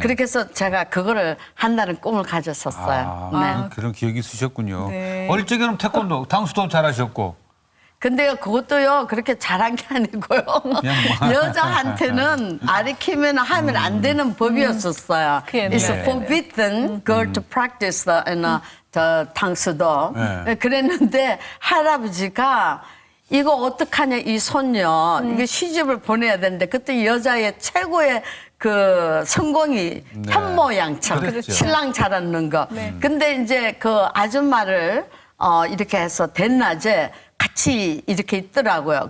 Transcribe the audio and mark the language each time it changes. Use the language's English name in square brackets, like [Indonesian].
[Korean] 그렇게 해서 제가 그거를 한다는 꿈을 가졌었어요. 네. 그런 기억이 있으셨군요. 네. 어릴 적에는 태권도, 당수도 잘하셨고. 근데 그것도요 그렇게 잘한 게 아니고요 여자한테는 아리키면 하면 안 되는 법이었었어요. 그 옛날에. [English] It's forbidden girl to practice the 당수도. [Korean] 네. 그랬는데 할아버지가 이거 어떡하냐 이 손녀 이게 시집을 보내야 되는데 그때 여자의 최고의 그 성공이 네. 현모양처 그렇죠. 신랑 잘 얻는 거. 근데 이제 그 아줌마를 이렇게 해서 대낮에 같이 이렇게 있더라고요.